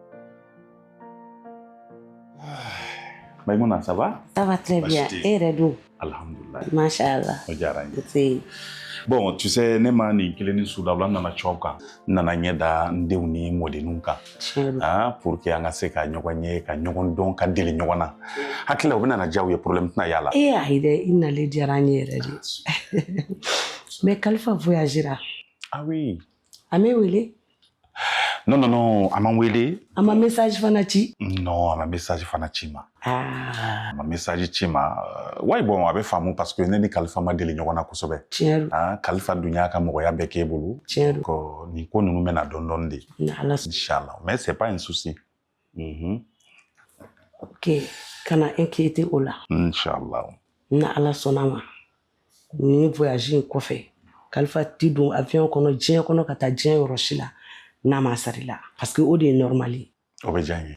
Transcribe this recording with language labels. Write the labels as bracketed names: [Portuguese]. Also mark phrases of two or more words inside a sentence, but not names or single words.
[French] Maïmouna, ça va? Ça va très bien. Et Redou? [Arabic] Alhamdulillah. Machallah. [Bambara] O diyara n ye. Bon, [French] tu sais, [Bambara] ne ma nin kelen ni su dabila n nana cɛw kan. N nana ɲɛ da n denw ni mɔdenninw kan. [French] Pour que [Bambara] an ka se ka ɲɔgɔn ye, ka ɲɔgɔn dɔn, ka deli ɲɔgɔn na. Hakili la, o bɛ nana diya u ye, problème tɛna y'a la. Ayi dɛ, i nalen diyara n ye yɛrɛ de. [French] Mais Kalifa voyagera. Ah oui. [Bambara] A m'e wele? Non, a m'an wele. A ma message fana ci? Non, a ma message fana ci ma. A ma message ci ma. Ouais, bon, a bɛ faamu [French] parce que [Bambara] ne ni Kalifa ma deli ɲɔgɔn na kosɛbɛ. Tiɲɛ don. Kalifa dun y'a ka mɔgɔya bɛɛ k'e bolo. Tiɲɛ don. Nin ko ninnu bɛna dɔɔni dɔɔni de. N'Ala sɔnna. [Arabic] Inch'Allah. [French] Mais c'est pas un souci. [Bambara] Ok, kana inquiéter o la. [Arabic] Inch'Allah. [Bambara] N'Ala sɔnna ma. Ni voyage in kɔfɛ, Kalifa ti don avion kɔnɔ diɲɛ kɔnɔ ka taa diɲɛ yɔrɔ si la. N'a ma sari la [French] parce que [Bambara] o de ye normal ye. O bɛ diya n ye.